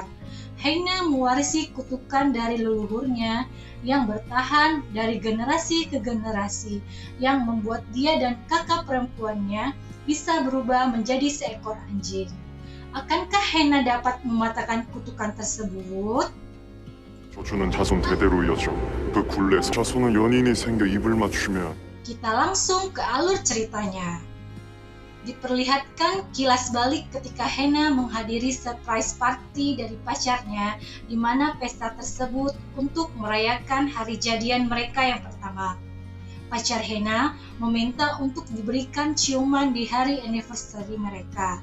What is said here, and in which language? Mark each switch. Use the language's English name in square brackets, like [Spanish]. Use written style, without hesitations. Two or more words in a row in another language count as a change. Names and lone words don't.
[Indonesian] Haina mewarisi kutukan dari leluhurnya yang bertahan dari generasi ke generasi, yang membuat dia dan kakak perempuannya bisa berubah menjadi seekor anjing. Akankah Haina dapat mematahkan kutukan tersebut? [Korean] 저주는 자손 대대로 이어져 그 굴레에서 자손은 연인이 생겨 입을 맞추면 [Indonesian] Kita langsung ke alur ceritanya. Diperlihatkan kilas balik ketika Haina menghadiri [English] surprise party [Indonesian] dari pacarnya, di mana pesta tersebut untuk merayakan hari jadian mereka yang pertama. Pacar Haina meminta untuk diberikan ciuman di hari anniversary mereka.